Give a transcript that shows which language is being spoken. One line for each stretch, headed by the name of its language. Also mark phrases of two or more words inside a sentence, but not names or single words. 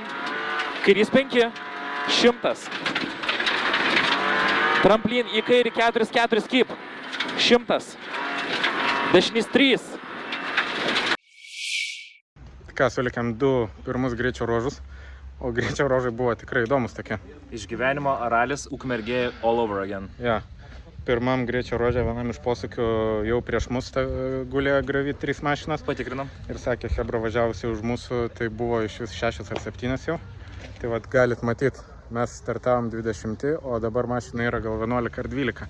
Lithuanian: Kairys 5. 100. Tramplin į kairį 4 skip. 100. Dešinys 3. Ką, sulikėm 2 pirmus greičio ruožus, o greičio ruožai buvo tikrai įdomus tokie. Išgyvenimo ralis Ukmergė
English: all over again.
Lithuanian: Ja. Pirmam greičio ruože vienam iš posūkių jau prieš mus gulėjo Gravit 3 mašinas. Patikrinam. Ir sakė, Hebra važiavusi už mūsų, tai buvo iš vis 6 ar 7 jau. Tai vat galit matyti, mes startavom 20, o dabar mašina yra gal 11 ar 12.